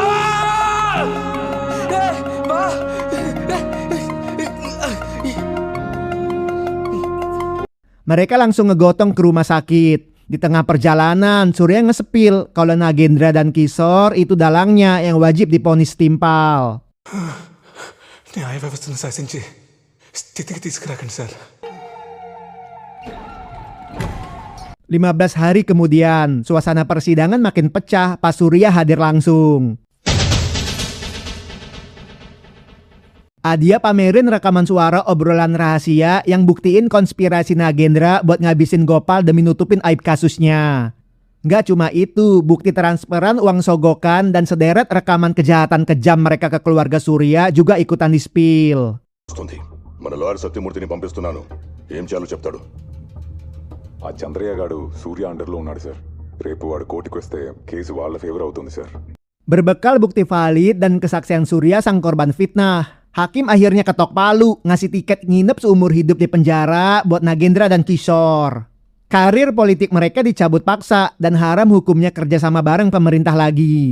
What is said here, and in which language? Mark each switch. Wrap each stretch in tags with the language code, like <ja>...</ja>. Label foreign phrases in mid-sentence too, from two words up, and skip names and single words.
<id>Mereka langsung ngegotong ke rumah sakit. Di tengah perjalanan, Surya ngesepil kalau Nagendra dan Kishore itu dalangnya yang wajib diponis timpal.</id> <te>న్యాయ వ్యవస్థను శాసించి స్థితికి తీసుకురాకండి సార్.</te> <id>15 hari kemudian, suasana persidangan makin pecah pas Surya hadir langsung. Adia pamerin rekaman suara obrolan rahasia yang buktiin konspirasi Nagendra buat ngabisin Gopal demi nutupin aib kasusnya. Nggak cuma itu, bukti transferan uang sogokan dan sederet rekaman kejahatan kejam mereka ke keluarga Surya juga ikutan di-spill.</id> <te>మన లాయర్ సత్యమూర్తిని పంపిస్తున్నాను. ఏం చేయాలో చెప్తాడు. ఆ చంద్రయ్య గాడు సూర్య అండర్లో ఉన్నాడు సార్. రేపు వాడు కోర్టుకు వస్తే కేసు వాళ్ళ ఫేవర్ అవుతుంది సార్.</te> <id>Berbekal bukti valid dan kesaksian Surya sang korban fitnah, hakim akhirnya ketok palu ngasih tiket nginep seumur hidup di penjara buat Nagendra dan Kishore. Karir politik mereka dicabut paksa dan haram hukumnya kerjasama bareng pemerintah lagi.</id>